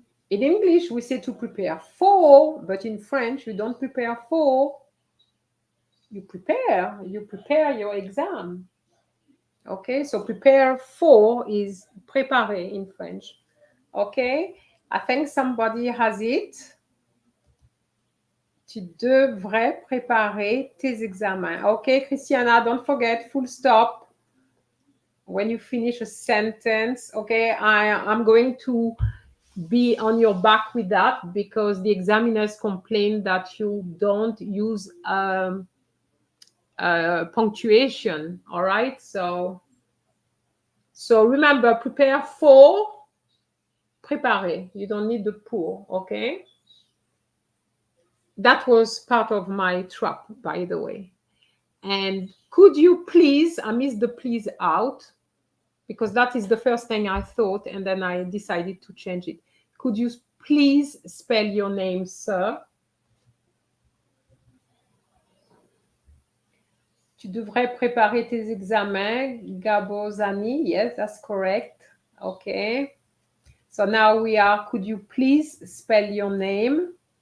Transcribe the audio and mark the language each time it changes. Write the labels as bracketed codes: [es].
[en] In English, we say to prepare for, but in French, you don't prepare for. You prepare your exam. Okay, so prepare for is préparer in French. Okay, I think somebody has it. [fr] Tu devrais préparer tes examens. [en] Okay, Christiana, don't forget full stop when you finish a sentence. Okay, I'm going to be on your back with that because the examiners complain that you don't use punctuation. All right, so remember, prepare for, préparer. You don't need the pour. Okay, that was part of my trap, by the way. And could you please, I missed the please out because that is the first thing I thought, and then I decided to change it. Could you please spell your name, sir? [fr] Tu devrais préparer tes examens, Gabozani. [en] Yes, that's correct. Okay. So now we are, could you please spell your name?